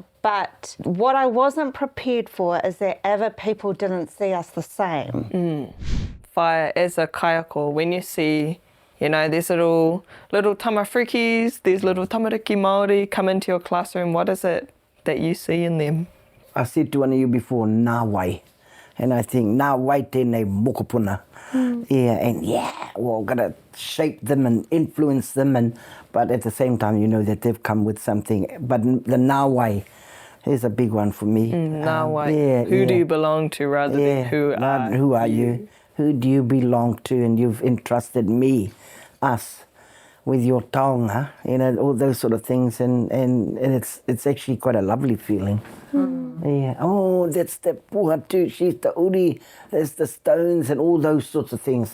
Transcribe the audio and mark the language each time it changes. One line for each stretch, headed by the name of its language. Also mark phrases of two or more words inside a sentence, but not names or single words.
English: But what I wasn't prepared for is that other people didn't see us the same. Whai, as a kaiako, when you see, you know, there's little tamarukis, there's little
Māori: tamariki Māori
English: come into your classroom, what is it that you see in them? I said to one of you before,
Māori: nā wai.
English: And I think,
Māori: nā wai tēnei mokopuna.
English: We're going to shape them and influence them. But at the same time, you know that they've come with something. But the
Māori: nā wai
English: is a big one for me.
Māori: Nā wai.
English: Who do you belong to rather than who are you? Who do you belong to? And you've entrusted me, us, with your taonga, you know, all those sort of things, and it's actually quite a lovely feeling. Oh, that's the puhatu, she's the uri, there's the stones and all those sorts of things.